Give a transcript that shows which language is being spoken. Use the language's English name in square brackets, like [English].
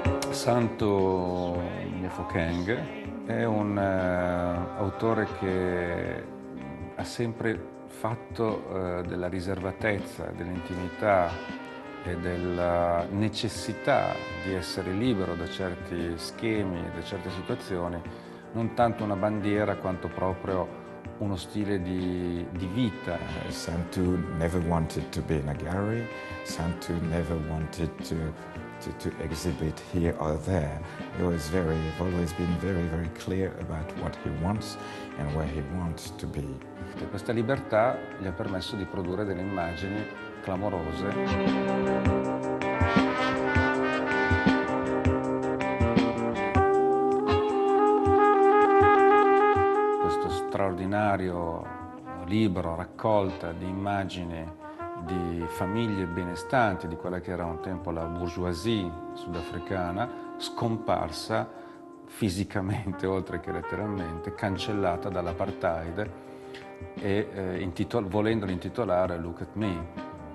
[Italian] Santo Mofokeng è un autore che ha sempre fatto della riservatezza, dell'intimità e della necessità di essere libero da certi schemi e da certe situazioni, non tanto una bandiera quanto proprio uno stile di vita. [English] Santu never wanted to be in a gallery. Santu never wanted to exhibit here or there. He was always been very clear about what he wants and where he wants to be. [Italian] E questa libertà gli ha permesso di produrre delle immagini clamorose. Questo straordinario libro, raccolta di immagini di famiglie benestanti, di quella che era un tempo la bourgeoisie sudafricana, scomparsa fisicamente, oltre che letteralmente, cancellata dall'apartheid e volendolo intitolare Look at Me.